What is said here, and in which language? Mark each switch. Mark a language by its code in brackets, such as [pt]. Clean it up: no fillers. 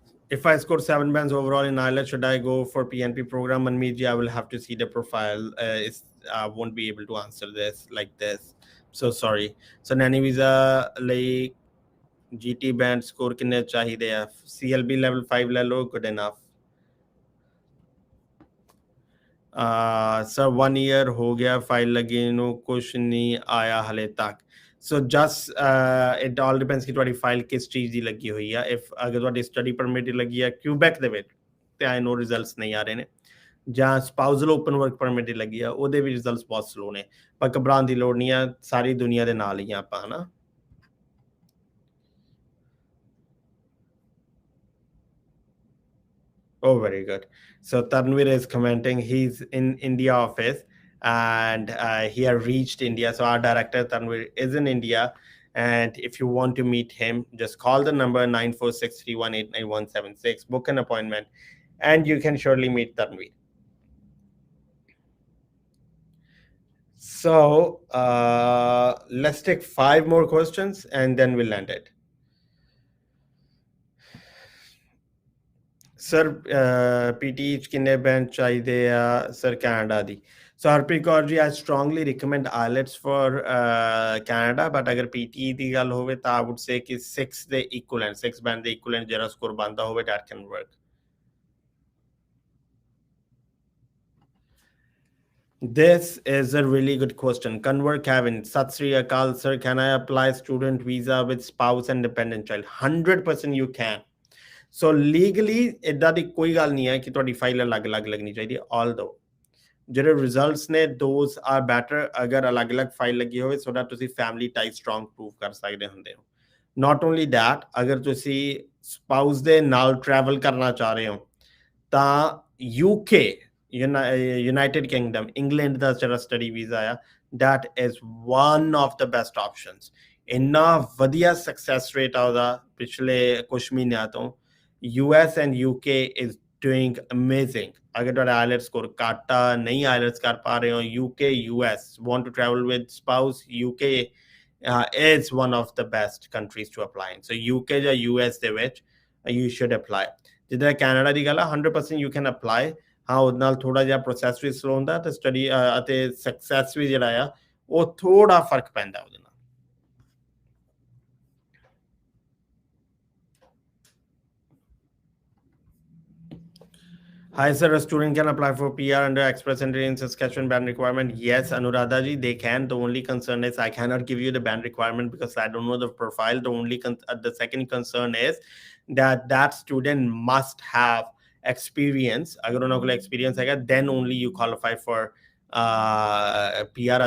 [en] if I score 7 bands overall in IELTS, should I go for PNP program? Manmeet ji, I will have to see the profile. I won't be able to answer this like this. So sorry. So Nanny visa like GT band score [hi] कितने चाहिए हैं? [en] CLB level 5 [hi] ले लो, [en] good enough. [hi] Sir 1 year हो गया file लगी [pa] ਨੂੰ ਕੁਛ ਨਹੀਂ ਆਇਆ ਹਲੇ ਤੱਕ ਸੋ [en] just it all depends [pa] ਕਿ ਤੁਹਾਡੀ ਫਾਈਲ ਕਿਸ ਚੀਜ਼ ਦੀ ਲੱਗੀ ਹੋਈ ਆ ਇਫ ਅਗਰ ਤੁਹਾਡੀ ਸਟੱਡੀ ਪਰਮਿਟ ਲੱਗੀ ਆ ਕਿਊਬੈਕ ਦੇ ਵਿੱਚ ਤੇ [en] I know [pa] ਰਿਜ਼ਲਟਸ ਨਹੀਂ ਆ ਰਹੇ ਨੇ ਜਾਂ ਸਪਾਊਸਲ ਓਪਨ ਵਰਕ ਪਰਮਿਟ ਲੱਗੀ ਆ ਉਹਦੇ ਵੀ ਰਿਜ਼ਲਟਸ ਬਹੁਤ ਸਲੋ ਨੇ ਪਰ ਘਬਰਾਉਣ ਦੀ ਲੋੜ ਨਹੀਂ ਆ ਸਾਰੀ ਦੁਨੀਆ ਦੇ ਨਾਲ ਹੀ ਆ ਆਪਾਂ ਹਨਾ [en] Oh, very good. So Tanvir is commenting. He's in India office and he has reached India. So our director Tanvir is in India. And if you want to meet him, just call the number 9463189176. Book an appointment, and you can surely meet Tanvir. So let's take 5 more questions, and then we'll end it. [pa] Sir PT ਚ ਕਿੰਨੇ band ਚਾਹੀਦੇ ਆ sir Canada ਦੀ so Harpreet Kaur ji [en] I strongly recommend IELTS for Canada [pa] but ਅਗਰ PT ਦੀ ਗੱਲ ਹੋਵੇ ਤਾਂ [en] I would say [pa] ਕਿ 6 ਦੇ ਇਕੁਇਵਲੈਂਟ 6 ਬੈਂਡ ਦੇ ਇਕੁਇਵਲੈਂਟ ਜਿਹੜਾ ਸਕੋਰ ਬਣਦਾ ਹੋਵੇ [en] That can work This is a really good question. Convert Kevin, Sat Sri Akal, sir, can I apply student visa with spouse and dependent child? 100% you can. [pa] So legally ਇਦਾਂ ਦੀ ਕੋਈ ਗੱਲ ਨਹੀਂ ਹੈ ਕਿ ਤੁਹਾਡੀ ਫਾਈਲ ਅਲੱਗ-ਅਲੱਗ ਲੱਗਣੀ ਚਾਹੀਦੀ ਆਲਦੋ ਜਿਹੜੇ ਰਿਜ਼ਲਟਸ ਨੇ [en] those are better [pa] ਅਗਰ ਅਲੱਗ-ਅਲੱਗ ਫਾਈਲ ਲੱਗੀ ਹੋਵੇ ਸੋ ਦੈਟ ਤੁਸੀਂ ਫੈਮਿਲੀ ਟਾਈ ਸਟਰੋਂਗ ਪ੍ਰੂਵ ਕਰ ਸਕਦੇ ਹੁੰਦੇ ਹੋ [en] not only that [pa] ਅਗਰ ਤੁਸੀਂ ਸਪਾਊਸ ਦੇ ਨਾਲ ਟਰੈਵਲ ਕਰਨਾ ਚਾਹ ਰਹੇ ਹੋ ਤਾਂ UK United Kingdom England ਦਾ ਜਿਹੜਾ ਸਟੱਡੀ ਵੀਜ਼ਾ ਆ [en] that is one of the best options [pa] ਇੰਨਾ ਵਧੀਆ ਸਕਸੈਸ ਰੇਟ ਆ ਉਹਦਾ ਪਿਛਲੇ ਕੁਝ ਮਹੀਨਿਆਂ ਤੋਂ [en] US and UK is doing amazing. अगर [pa] ਤੁਹਾਡਾ IELTS score ਘੱਟ ਆ ਨਹੀਂ IELTS ਕਰ ਪਾ ਰਹੇ ਹੋ [en] UK US want to travel with spouse UK is one of the best countries to apply in. So UK [pa] ਜਾਂ US ਦੇ ਵਿੱਚ [en] you should apply. [pa] ਜਿੱਦਾਂ ਕੈਨੇਡਾ ਦੀ ਗੱਲ ਆ [en] 100% you can apply. [pa] ਹਾਂ ਉਹਦੇ ਨਾਲ ਥੋੜਾ ਜਿਹਾ ਪ੍ਰੋਸੈਸ ਵੀ ਸਲੋ ਹੁੰਦਾ ਤੇ ਸਟੱਡੀ ਅਤੇ ਸਕਸੈਸ ਵੀ ਜਿਹੜਾ ਆ ਉਹ ਥੋੜਾ ਫਰਕ ਪੈਂਦਾ ਉਹਦੇ ਨਾਲ [en] Hi sir, a student can apply for PR under Express Entry in Saskatchewan band requirement. Yes, Anuradha ji, they can. The only concern is I cannot give you the band requirement because I don't know the profile. The second concern is that student must have experience. [pa] Agar unna kol experience hai, [en] then only you qualify for PR.